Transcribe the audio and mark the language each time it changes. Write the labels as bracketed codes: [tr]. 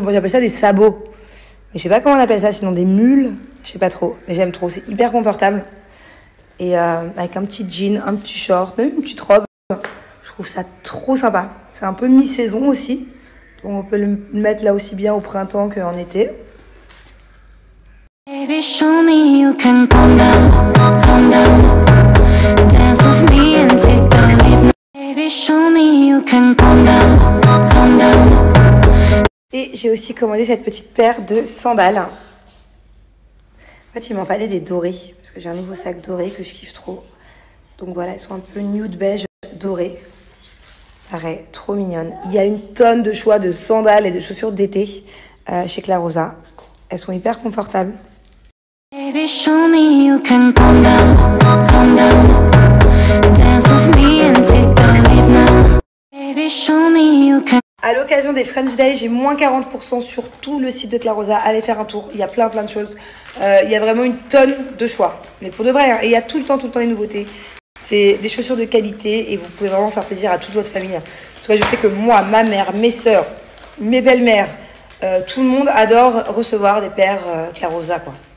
[fr] Moi, j'appelle ça des sabots. Mais je sais pas comment on appelle ça, sinon des mules. Je sais pas trop. Mais j'aime trop. C'est hyper confortable. Et avec un petit jean, un petit short, même une petite robe. Je trouve ça trop sympa. C'est un peu mi-saison aussi. Donc, on peut le mettre là aussi bien au printemps qu'en été. [en] Baby, show me you can calm down, calm down. Dance with me and take the lead. Baby, show me you can calm down, calm down. [fr] Et j'ai aussi commandé cette petite paire de sandales. En fait, il m'en fallait des dorés, parce que j'ai un nouveau sac doré que je kiffe trop. Donc voilà, elles sont un peu nude beige doré. Pareil, trop mignonnes. Il y a une tonne de choix de sandales et de chaussures d'été chez Clarosa. Elles sont hyper confortables. [en] Baby, show me you can calm down, calm down. Dance with me and take the lead now. Baby, show me you can. [fr] À l'occasion des French Day, j'ai moins 40% sur tout le site de Clarosa. Allez faire un tour, il y a plein de choses. Il y a vraiment une tonne de choix. Mais pour de vrai, hein. Et il y a tout le temps des nouveautés. C'est des chaussures de qualité et vous pouvez vraiment faire plaisir à toute votre famille. En tout cas, je sais que moi, ma mère, mes sœurs, mes belles-mères, tout le monde adore recevoir des paires Clarosa, quoi.